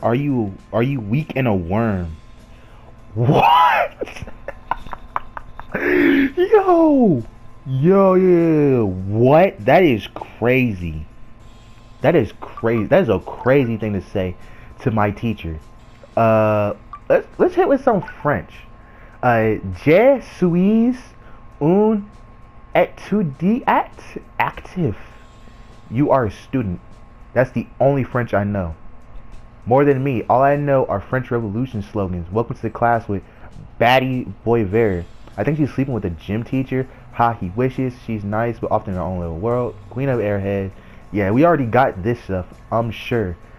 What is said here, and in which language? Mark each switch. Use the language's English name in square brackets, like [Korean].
[English] Are you weak and a worm? What? Yo, yeah. What? That is crazy. That is crazy. That is a crazy thing to say to my teacher. Let's hit with some French. [French] Je suis un étudiant actif. [English] You are a student. That's the only French I know. More than me, all I know are French Revolution slogans. Welcome to the class with Baddies boy Vert. I think she's sleeping with a gym teacher. Ha, he wishes. She's nice, but often in her own little world. Queen of Airhead. Yeah, we already got this stuff, I'm sure.